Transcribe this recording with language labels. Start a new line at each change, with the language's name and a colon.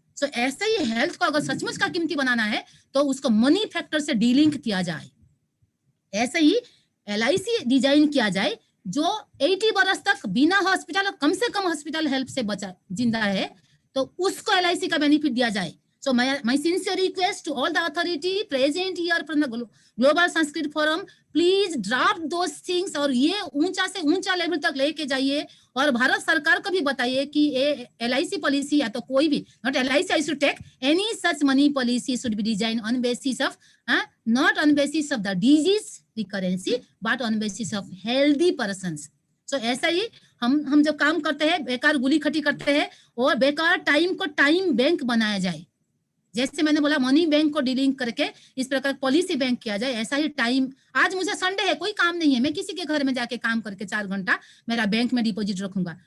Hindi: सो ऐसे ही हेल्थ को अगर सचमुच का कीमती बनाना है तो उसको मनी फैक्टर से डीलिंक किया जाए। ऐसे ही LIC डिजाइन किया जाए जो 80 बरस तक बिना हॉस्पिटल, कम से कम हॉस्पिटल हेल्प से बचा जिंदा है, तो उसको LIC का बेनिफिट दिया जाए।
English: So my sincere request to all the authority present here from the Global Sanskrit Forum, please draft those things
Hindi: और ये ऊंचा से ऊंचा लेवल तक लेके जाइए और भारत सरकार को भी बताइए कि ये LIC पॉलिसी या तो कोई भी,
English: not LIC, I should take any such money policy should be designed on basis of not on basis of the disease recurrency but on basis of healthy persons।
Hindi: So ऐसा ही हम जब काम करते हैं, बेकार गुली खटी करते हैं और बेकार टाइम को टाइम बैंक बनाया जाए। जैसे मैंने बोला मनी बैंक को डीलिंग करके इस प्रकार पॉलिसी बैंक किया जाए, ऐसा ही टाइम, आज मुझे संडे है, कोई काम नहीं है, मैं किसी के घर में जाके काम करके 4 घंटा मेरा बैंक में डिपॉजिट रखूंगा।